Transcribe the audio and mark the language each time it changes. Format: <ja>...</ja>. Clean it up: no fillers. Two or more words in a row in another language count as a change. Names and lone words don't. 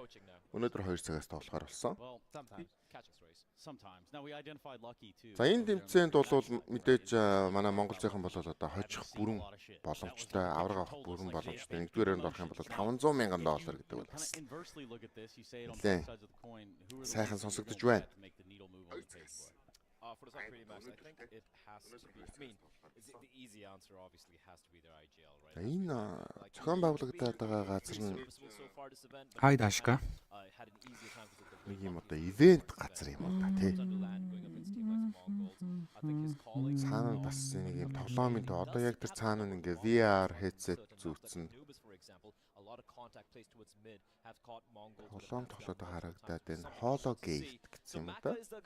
<mn>Өнөөдөр 2 цагаас тоглохоор болсон. За энэ тэмцээнд бол мэдээж манай монголчийнхан бол одоо хожих бүрэн боломжтой, авраг авах бүрэн боломжтой. Нэгдүгээрээр орох юм бол $500,000 гэдэг бол бас сайхан сонсогдож байна.</mn> <en>For the top 3D Max, I think it has to be. I mean, the easy answer obviously has to be their IGL, right?</en> <mn>Энэ зохион байгуулагдаад байгаа газар нь Хайд ашка. нэг юм одоо ивент газар юм уу та тий. Цаана бас нэг юм тоглоомын тоо одоо яг тэр цаана нь ингээ</mn> <en>VR headset</en> <mn>зүүцэн тоглоом тоглоод харагдаад энэ hologeist гэсэн юм да.</mn>